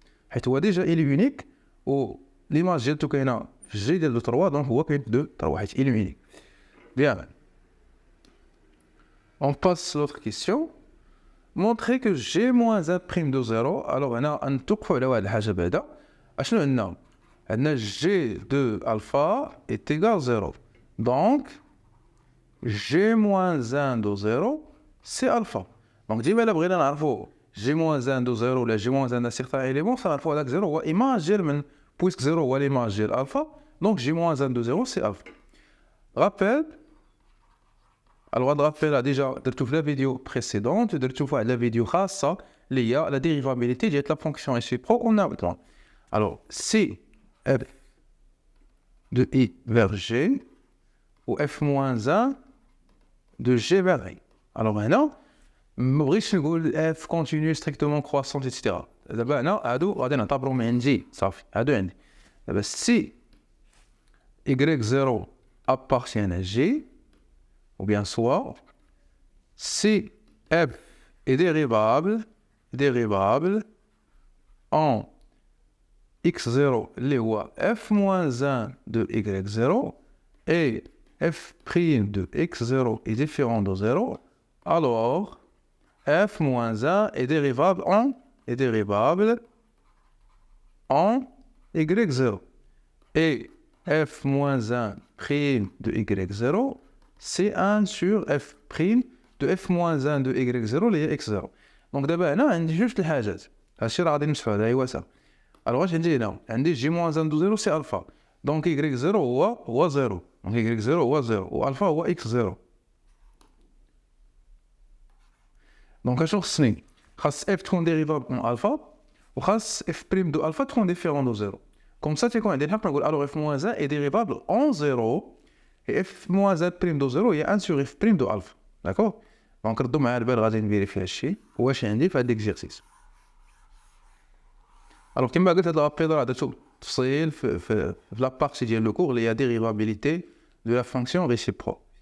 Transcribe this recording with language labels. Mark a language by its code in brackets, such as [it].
[ar] حيث هو [fr] déjà il est unique [ar] و l'image ديالته كاينه في g ديال 2 3 [fr] donc [ar] هو كاين 2 3 حيث [fr] il est unique. Bien. On passe à l'autre question. Montrer que g moins 1 prime de 0. [ar] Alors هنا نتوقفوا على واحد الحاجه بعدا. اشنو عندنا؟ عندنا g de alpha est égal à 0. [fr] Donc g moins 1 de 0 c'est alpha. [ar] Donc ديما الا بغينا نعرفوا [fr] g moins 1 de 0 [ar] ولا [fr] g moins 1 d'un certain élément [ar] فنعرفوا هذاك 0 هو image ديال من [fr] puisque [ar] 0 هو l'image ديال alpha. [fr] Donc g moins 1 de 0 c'est alpha. Rappel. Alors on rappelle déjà [ar] درتو في [fr] la vidéo précédente [ar] درتو في [fr] la vidéo خاصة [ar] اللي هي [fr] la dérivabilité [ar] ديال [fr] la fonction réciproque en abordant. Alors si f de i vers g ou f moins 1 de g vers i. Alors maintenant ما بغيتش نقول f continue strictement croissante etc. [ar] دابا هنا هادو غادي نعتبرهم من عندي صافي هادو عندي. [fr] دابا si y0 appartient à g ou bien soit si f est dérivable en x0 [ar] اللي هو [fr] f moins 1 de y0 et f' de x0 est différent de 0, alors f moins 1 est dérivable en y0 et f moins 1 prime de y0 c'est 1 sur f prime de f moins 1 de y0 [ar] اللي هي [fr] x0. [ar] Donc دابا هنا عندي جوج الحاجات هادشي راه غادي نمسحو هذا هو سا. alors واش عندي هنا عندي [fr] g moins 1 de 0 [ar] سي الفا [fr] donc y0 [ar] هو 0 donc y0 هو 0 و الفا هو x0. [fr] donc [ar] اشنو خصني خاص [fr] f تكون dérivable en alpha وخاص f prime de alpha تكون différent de 0 comme ça [ar] تيكون عندي الحق نقول [fr] alors f moins 1 est dérivable en 0 et f moins 1 prime de 0 هي 1 sur f prime de alpha. d'accord. donc [ar] ردوا معايا البال غادي نفيريفي هادشي واش عندي في هاد ليكزيرسيس. alors كما قلت هاد لابيل راه درتو تفصيل في لا بارتي ديال لو كور اللي هي [fr] dérivabilité de la fonction réciproque.